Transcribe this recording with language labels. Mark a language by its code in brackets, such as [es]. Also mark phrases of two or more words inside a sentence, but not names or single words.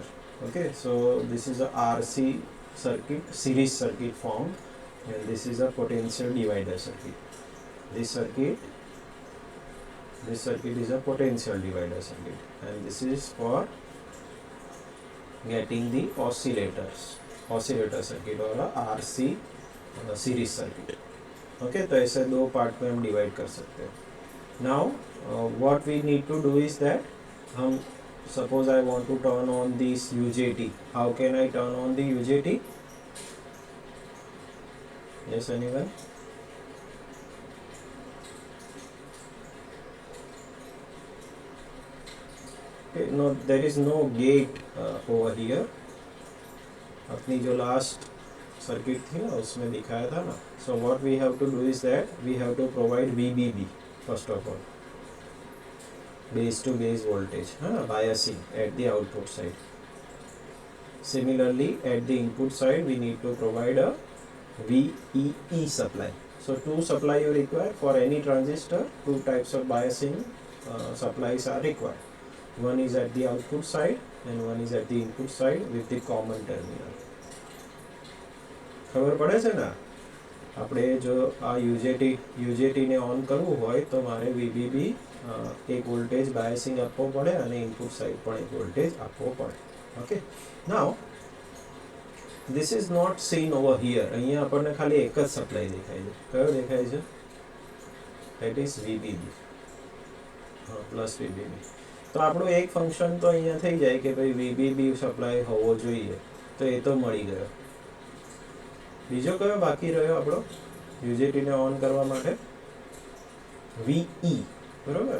[en] Okay, so this is a RC circuit, series circuit formed, and this is a potential divider circuit. This circuit is a potential divider circuit, and this is for getting the oscillator circuit or a RC series circuit. [hi] Okay, तो ऐसे दो पार्ट में हम डिवाइड कर सकते हैं. [en] Now what we need to do is that हम suppose I want to turn on this UJT. How can I turn on the UJT? Yes, anyone? Okay, no, there is no gate over here. [hi] अपनी जो [en] last circuit [hi] थी ना उसमें दिखाया था ना. [en] So what we have to do is that we have to provide VBB first of all, base to base voltage, biasing at the output side. Similarly, at the input side we need to provide a VEE supply. So two supply you require for any transistor. Two types of biasing supplies are required. One is at the output side and one is at the input side with the common terminal. [gu] ખબર પડે છે ને? આપણે જો આ યુજેટીને ઓન કરવું હોય તો મારે VBB એક [en] voltage biasing [gu] આપવો પડે અને [en] input side [gu] પણ એક વોલ્ટેજ આપવો પડે. [en] Okay, now this is not seen over here. [gu] અહીંયા આપણને ખાલી એક જ સપ્લાય દેખાય છે. કયો દેખાય છે? [en] that is VBB, plus VBB. [gu] તો આપણું એક ફંક્શન તો અહીંયા થઈ જાય કે ભાઈ VBB સપ્લાય હોવો જોઈએ, તો એ તો મળી ગયો. બીજો કયો બાકી રહ્યો આપણો યુજેટીને ઓન કરવા માટે? VE, બરાબર.